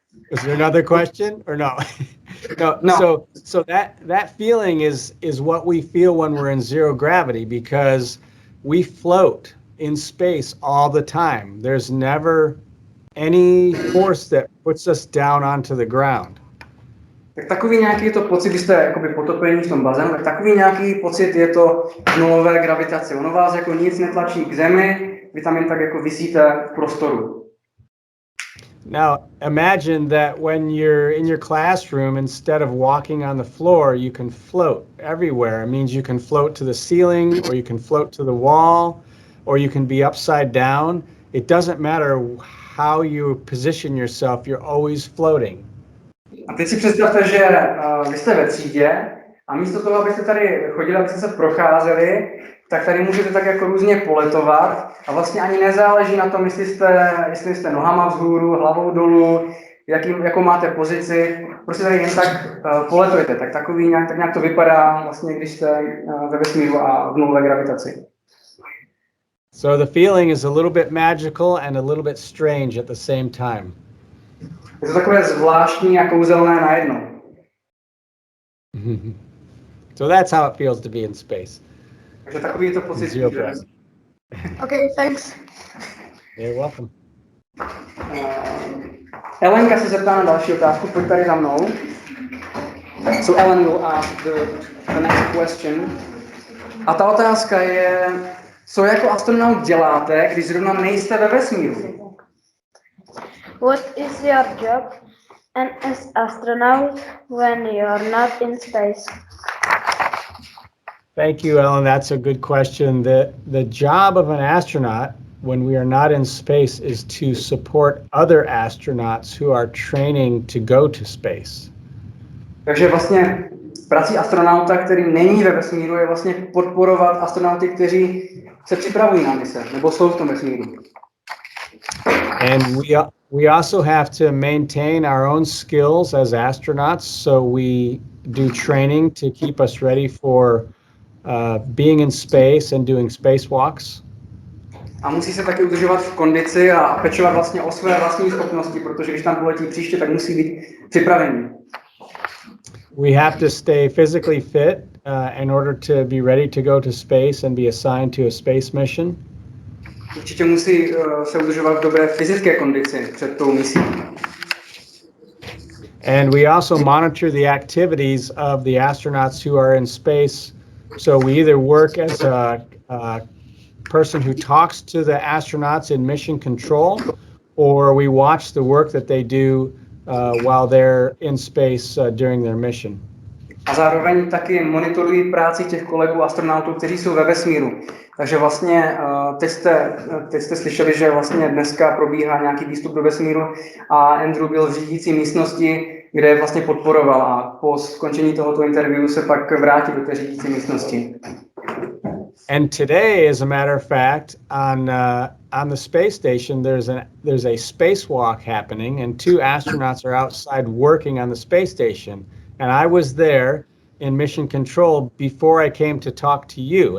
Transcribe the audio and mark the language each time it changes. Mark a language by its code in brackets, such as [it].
[en] Is there another question or no? No. So that feeling is what we feel when we're in zero gravity, because we float in space all the time. There's never any force that puts us down onto the ground. [cs] Tak takový nějaký je to pocit, když jste jakoby potopení v tom bazénu, tak takový nějaký pocit je to v nulové gravitaci. Ono vás jako nic netlačí k zemi, vy tam jen tak jako visíte v prostoru. [en] Now, imagine that when you're in your classroom, instead of walking on the floor, you can float everywhere. It means you can float to the ceiling, or you can float to the wall, or you can be upside down. It doesn't matter how you position yourself, you're always floating. [cs] A teď si představte, že vy jste ve třídě a místo toho, abyste tady chodili, abyste se procházeli, tak tady můžete tak jako různě poletovat a vlastně ani nezáleží na tom, jestli jste nohama vzhůru, hlavou dolů, jakou máte pozici, prostě tady jen tak poletujete. Tak nějak to vypadá vlastně, když jste ve vesmíru a v nulové gravitaci. [en] So the feeling is a little bit magical and a little bit strange at the same time. [cs] Je to takové zvláštní a kouzelné najednou. [en] So that's how it feels to be in space. [cs] Takže takový je to pocit. [en] Okay, thanks. You're welcome. [cs] Elenka se zeptá na další otázku, pojď tady za mnou. [en] So Ellen will ask the next question. [cs] A ta otázka je, co jako astronaut děláte, když zrovna nejste ve vesmíru? [en] What is your job as astronaut when you're not in space? Thank you, Ellen. That's a good question. The job of an astronaut when we are not in space is to support other astronauts who are training to go to space. [cs] Takže vlastně prací astronauta, který není ve vesmíru, je vlastně podporovat astronauty, kteří se připravují na mise, nebo jsou v tom vesmíru. [en] And we also have to maintain our own skills as astronauts, so we do training to keep us ready for being in space and doing spacewalks. [cs] A musí se taky udržovat v kondici a pečovat vlastně o své vlastní schopnosti, protože když tam poletí příště, tak musí být připravený. [en] We have to stay physically fit in order to be ready to go to space and be assigned to a space mission. [cs] Určitě musí se udržovat v dobré fyzické kondici před tou misí. [en] And we also monitor the activities of the astronauts who are in space. So we either work as a person who talks to the astronauts in mission control, or we watch the work that they do while they're in space during their mission. [cs] A zároveň taky monitorují práci těch kolegů astronautů, kteří jsou ve vesmíru. Takže vlastně teď jste slyšeli, že vlastně dneska probíhá nějaký výstup do vesmíru a Andrew byl v řídící místnosti, kde je vlastně podporoval a po skončení tohoto interview se pak vrátil do té řídící místnosti. [en] And today, as a matter of fact, on the space station, there's a spacewalk happening, and 2 astronauts are outside working on the space station. And I was there in mission control before I came to talk to you.